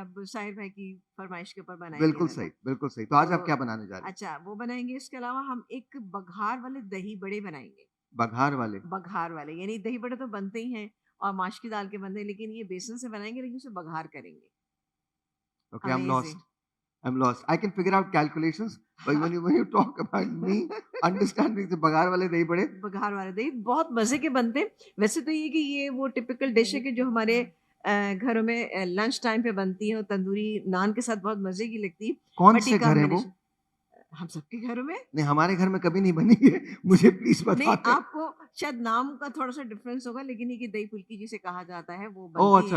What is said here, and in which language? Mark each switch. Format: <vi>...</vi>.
<ur>اب ساحر بھائی کی فرمائش کے اوپر بنائیں گے. بالکل صحیح, بالکل صحیح. تو آج آپ کیا بنانے جا رہے ہیں؟ اچھا, وہ بنائیں گے. اس کے علاوہ ہم ایک بگھار والے دہی بڑے بنائیں گے. بگھار والے؟ بگھار والے یعنی دہی بڑے تو بنتے ہی ہیں اور ماش کی دال کے بنتے ہیں, لیکن یہ بیسن سے بنائیں گے, لیکن اسے بگھار کریں گے.</ur> <en>Okay, I'm lost. I can figure out calculations, but when you talk about me understanding the baghar والے دہی بڑے,</en> <ur>بگھار والے دہی بہت مزے کے بنتے ہیں. ویسے تو یہ کہ یہ وہ ٹپیکل ڈش ہے کہ جو ہمارے گھروں میں لنچ ٹائم پہ بنتی ہے, اور تندوری نان کے ساتھ بہت مزے کی لگتی ہے. کون سے گھر ہیں وہ؟ ہم سب کے گھروں میں. نہیں, ہمارے گھر میں کبھی نہیں بنی ہے, مجھے پلیز بتا. نہیں, آپ کو شاید نام کا تھوڑا سا ڈفرنس ہوگا, لیکن یہ کہ دہی پھلکی جسے کہا جاتا ہے وہ بنتی ہے.</ur>